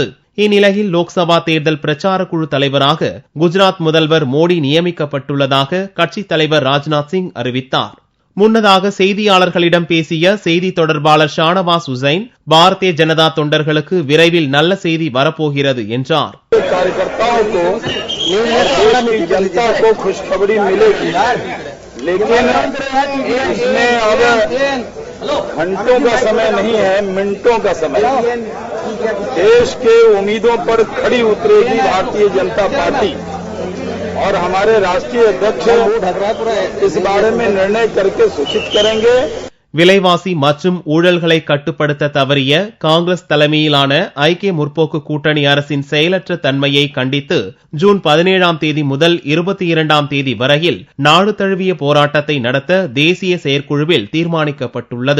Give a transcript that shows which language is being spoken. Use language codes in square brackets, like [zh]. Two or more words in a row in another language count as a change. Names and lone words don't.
[ta] இந்நிலையில் லோக்சபா தேர்தல் பிரச்சார குழு தலைவராக குஜராத் முதல்வர் மோடி நியமிக்கப்பட்டுள்ளதாக கட்சித் தலைவர் ராஜ்நாத் சிங் அறிவித்தார். முன்னதாக செய்தியாளர்களிடம் பேசிய செய்தி தொடர்பாளர் ஷானவாஸ் உசைன், பாரதிய ஜனதா தொண்டர்களுக்கு விரைவில் நல்ல செய்தி வரப்போகிறது என்றார். [hi] घंटों का समय नहीं है, मिनटों का समय। देश के उम्मीदों पर खड़ी उतरेगी भारतीय जनता पार्टी और हमारे राष्ट्रीय अध्यक्ष इस बारे में निर्णय करके सूचित करेंगे. [ta] விலைவாசி மற்றும் ஊழல்களை கட்டுப்படுத்த தவறிய காங்கிரஸ் தலைமையிலான ஐக்கிய முற்போக்கு கூட்டணி அரசின் செயலற்ற தன்மையை கண்டித்து ஜூன் 17ஆம் தேதி முதல் 22ஆம் தேதி வரையில் நாடு தழுவிய போராட்டத்தை நடத்த தேசிய செயற்குழுவில் தீர்மானிக்கப்பட்டுள்ளது.